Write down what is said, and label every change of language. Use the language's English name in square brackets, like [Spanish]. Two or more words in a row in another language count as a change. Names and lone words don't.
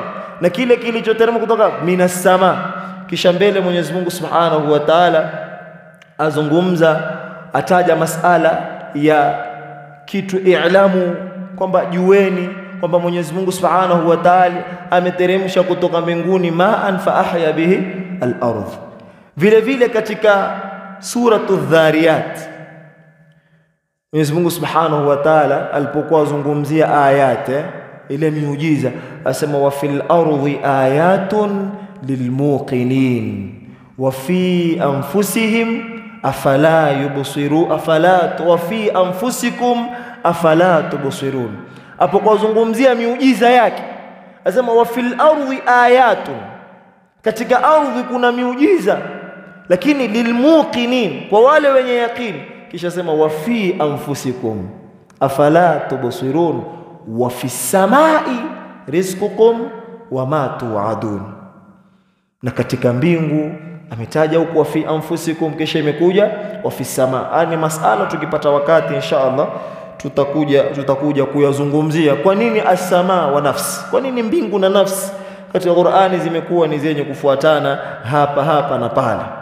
[Swahili] Na kile kilichoteremka kutoka [Arabic] من السماء. [Swahili] Kisha mbele Mwenyezi Mungu [Arabic] سبحانه وتعالى [Swahili] azungumza, ataja masala ya kitu i'lamu, kwamba jueni kwamba Mwenyezi Mungu [Arabic] سبحانه وتعالى [Swahili] ameteremsha kutoka mbinguni [Arabic] ماء فأحيا به الأرض. [Swahili] Vile vile katika suratu Dhariyat Mwenyezi Mungu [Arabic] سبحانه وتعالى [Swahili] alipokuwa azungumzia ayat ile miujiza asema [Arabic] وفي الأرض آيات للموقنين وفي أنفسهم أفلا يبصرون وفي أنفسكم أفلا تبصرون. [Swahili] Hapo kwa zungumzia miujiza yake asema [Arabic] وفي الأرض آيات, [Swahili] katika ardhi kuna miujiza, lakini lilmuqinin, kwa wale wenye yaqini. Kisha sema [Arabic] وفي أنفسكم أفلا تبصرون وفي السماء رزقكم وما توعدون. [Swahili] Na katika mbingu ametaja huko [Arabic] وفي أنفسكم, [Swahili] kisha imekuja [Arabic] وفي السماء. [Swahili] Ni masala tukipata wakati [Arabic] إن شاء الله [Swahili] tutakuja kuyazungumzia kwa nini [Arabic] السماء والنفس, [Swahili] kwa nini mbingu na nafsi katika Qur'ani zimekuwa ni zenye kufuatana hapa na pale.